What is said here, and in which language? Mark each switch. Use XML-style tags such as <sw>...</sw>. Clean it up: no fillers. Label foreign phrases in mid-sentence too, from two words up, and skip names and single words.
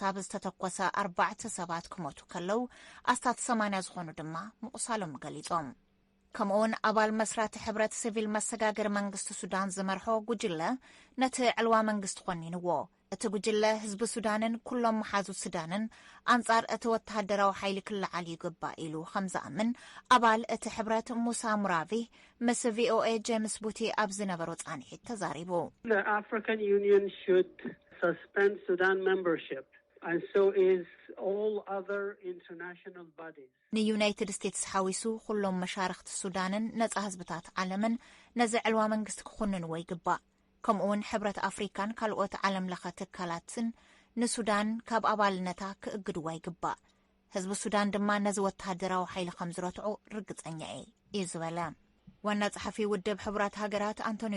<ti>ብዝተተኮሰ 4 ሰባት ክሞቱ ከለው ኣስታት 80 ዝኾኑ ድማ ምቁሳሎም ገሊጾም። ከምኡውን ኣባል መስራቲ ሕብረት ሲቪል መሰጋገሪ መንግስቲ ሱዳን ዝመርሖ ጉጅለ ነቲ ዕልዋ መንግስቲ ኾኒንዎ። እቲ ጉጅለ ህዝቢ ሱዳንን ኩሎም መሓዙ ሱዳንን ኣንጻር እቲ ወታደራዊ ሓይሊ ክለዓል ይግባእ ኢሉ ከም ዝኣምን ኣባል እቲ ሕብረት ሙሳ ሙራቪ ምስ ቪኦኤ ጄምስ ቡቲ ኣብ ዝነበሮ ጻንሒት ተዛሪቡ።</ti> <en>The African Union should suspend Sudan membership and so is all other international bodies.</en> <ti>ንዩናይትድ ስቴትስ ሓዊሱ ኩሎም መሻርክቲ ሱዳንን ነጻ ህዝብታት ዓለምን ነዚ ዕልዋ መንግስቲ ክኹንንዎ ይግባእ። ከምኡውን ሕብረት ኣፍሪካን ካልኦት ዓለም ለኸ ትካላትን ንሱዳን ካብ ኣባልነታ ክእግድዋ ይግባእ። ህዝቢ ሱዳን ድማ ነዚ ወታደራዊ ሓይሊ ከም ዝረትዑ ርግጸኛ እዩ ዝበለ ዋና ጸሓፊ ውድብ ሕብራት ሃገራት አንቶኒዮ</ti>